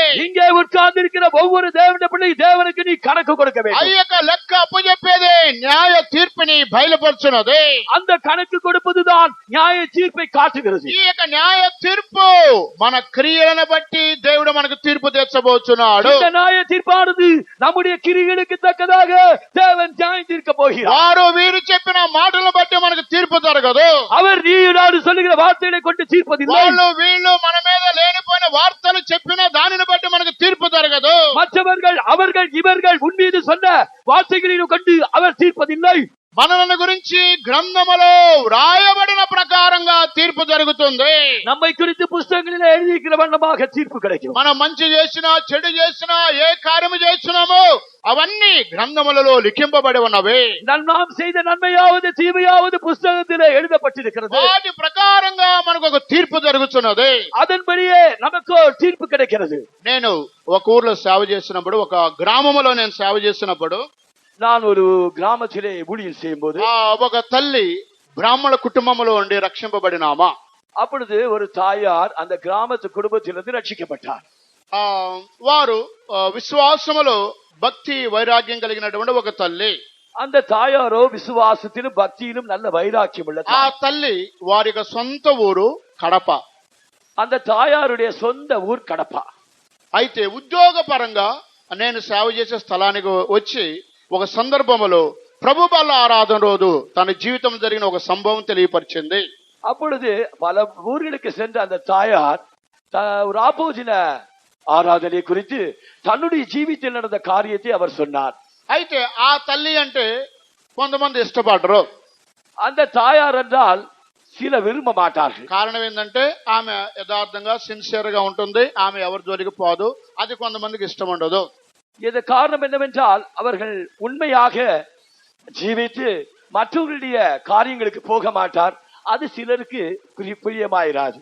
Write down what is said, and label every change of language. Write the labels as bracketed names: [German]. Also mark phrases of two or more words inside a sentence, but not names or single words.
[Tamil] இங்கே உட்கார்ந்து இருக்கிற ஒவ்வொரு தேவனுடைய பிள்ளை தேவனுக்கு நீ கணக்கு கொடுக்க ఆ வேண்டும். [Telugu] యొక్క లెక్క అప్పచెప్పేదే న్యాయ తీర్పుని బయలుపరచున్నది. [Tamil] அந்த கணக்கு கொடுப்பதுதான் நியாய தீர்ப்பை காட்டுகிறது. [Telugu] ఈ యొక్క న్యాయ తీర్పు మన క్రియలను బట్టి దేవుడు మనకు తీర్పు తెచ్చబోతున్నాడు. [Tamil] இந்த நியாய தீர்ப்பானது நம்முடைய கிரிகளுக்கு தக்கதாக தேவன் நியாயம் தீர்க்க போகிறார். [Telugu] వారు వీరు చెప్పిన మాటలను బట్టి మనకు తీర్పు జరగదు. [Tamil] அவர் நீ நான் சொல்லுகிற வார்த்தைகளை கொண்டு தீர்ப்பதில்லை. [Telugu] వాళ్ళు వీళ్ళు మన మీద లేనిపోయిన వార్తలు చెప్పిన దానిని బట్టి మనకు తీర్పు జరగదు. [Tamil] மற்றவர்கள் அவர்கள் இவர்கள் உன் மீது சொன்ன வார்த்தைகளிலும் கொண்டு அவர் தீர்ப்பதில்லை. [Telugu] మనలను గురించి గ్రంథములో వ్రాయబడిన ప్రకారంగా తీర్పు జరుగుతుంది. [Tamil] நம்மை குறித்து புஸ்தகங்களில் எழுதியிருக்கிற வண்ணமாக தீர்ப்பு கிடைக்கும். [Telugu] మనం మంచి చేసినా చెడు చేసినా ఏ కార్యము చేస్తున్నామో అవన్నీ గ్రంథములలో లిఖింపబడి ఉన్నవి. [Tamil] நாம் செய்த நன்மையாவது தீமையாவது புஸ்தகத்திலே எழுதப்பட்டிருக்கிறது. [Telugu] వాటి ప్రకారంగా మనకు ఒక తీర్పు జరుగుతున్నది. [Tamil] அதன்படியே நமக்கு தீர்ப்பு கிடைக்கிறது. [Telugu] నేను ఒక ఊర్లో సేవ చేసినప్పుడు, ఒక గ్రామములో నేను సేవ చేసినప్పుడు, [Tamil] நான் ஒரு கிராமத்திலே ஊழியம் செய்யும் போது [Telugu] ఒక తల్లి బ్రాహ్మణ కుటుంబంలో ఉండి రక్షింపబడినామా. [Tamil] அப்பொழுது ஒரு தாயார் அந்த கிராமத்து குடும்பத்திலிருந்து ரட்சிக்கப்பட்டார். [Telugu] వారు విశ్వాసములో భక్తి వైరాగ్యం కలిగినటువంటి ఒక తల్లి. [Tamil] அந்த தாயாரோ விசுவாசத்திலும் பக்தியிலும் நல்ல வைராக்கியம் உள்ள [Telugu] ఆ తల్లి వారి యొక్క సొంత ఊరు కడప. [Tamil] அந்த தாயாருடைய சொந்த ஊர் கடப்பா. [Telugu] అయితే ఉద్యోగపరంగా నేను సేవ చేసే స్థలానికి వచ్చి ఒక సందర్భంలో ప్రభు బల్ల ఆరాధన రోజు తన జీవితం జరిగిన ఒక సంభవం తెలియపరిచింది. [Tamil] அப்பொழுது பல ஊர்களுக்கு சென்ற அந்த தாயார் ராபோஜன ஆராதனை குறித்து தன்னுடைய ஜீவித்தில் நடந்த காரியத்தை அவர் சொன்னார். [Telugu] అయితే ఆ తల్లి అంటే కొంతమంది ఇష్టపడరు. [Tamil] அந்த தாயார் என்றால் சில விரும்ப மாட்டார்கள். [Telugu] కారణం ఏంటంటే ఆమె యథార్థంగా సిన్సియర్ గా ఉంటుంది. ఆమె ఎవరి జోలికి పోదు. అది కొంతమందికి ఇష్టం ఉండదు. [Tamil] இது காரணம் என்னவென்றால் அவர்கள் உண்மையாக ஜீவித்து மற்றவர்களுடைய காரியங்களுக்கு போக மாட்டார். அது சிலருக்கு பிரியமாயிராது.